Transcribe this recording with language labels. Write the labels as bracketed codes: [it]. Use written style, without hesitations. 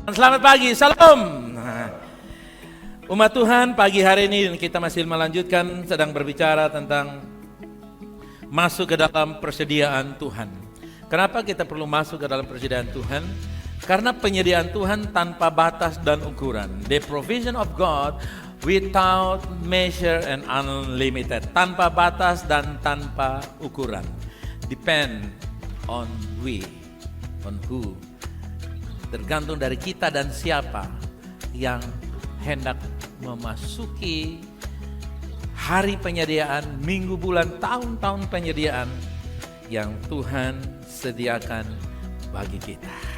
[id] Selamat pagi, salam. Umat Tuhan, pagi hari ini kita masih melanjutkan sedang berbicara tentang masuk ke dalam persediaan Tuhan. Kenapa kita perlu masuk ke dalam persediaan Tuhan? Karena penyediaan Tuhan tanpa batas dan ukuran. [en] The provision of God without measure and unlimited. [id] Tanpa batas dan tanpa ukuran. [en] Depend on who. [id] Tergantung dari kita dan siapa yang hendak memasuki hari penyediaan, minggu, bulan, tahun-tahun penyediaan yang Tuhan sediakan bagi kita.